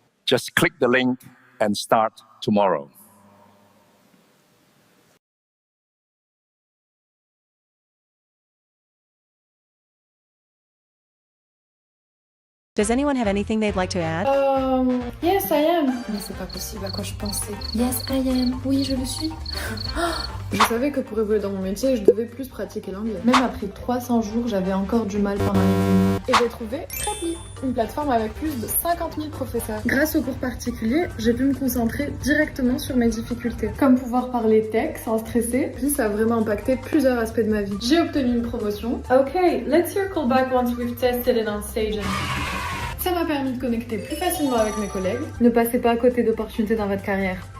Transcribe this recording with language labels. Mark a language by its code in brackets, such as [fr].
[en] Just click the link and start tomorrow. Does anyone have anything they'd like to add? Yes, I am. [fr] Mais c'est pas possible, à quoi je pensais. [en] Yes, I am. [fr] Oui, je le suis. Je savais que pour évoluer dans mon métier, je devais plus pratiquer l'anglais. Même après 300 jours, j'avais encore du mal pendant les cours. Et j'ai trouvé Preply, une plateforme avec plus de 50 000 professeurs. Grâce aux cours particuliers, j'ai pu me concentrer directement sur mes difficultés. Comme pouvoir parler tech sans stresser. Puis ça a vraiment impacté plusieurs aspects de ma vie. J'ai obtenu une promotion. [en] Okay, let's circle back once we've tested it on stage. [fr] Ça m'a permis de connecter plus facilement avec mes collègues. Ne passez pas à côté d'opportunités dans votre carrière.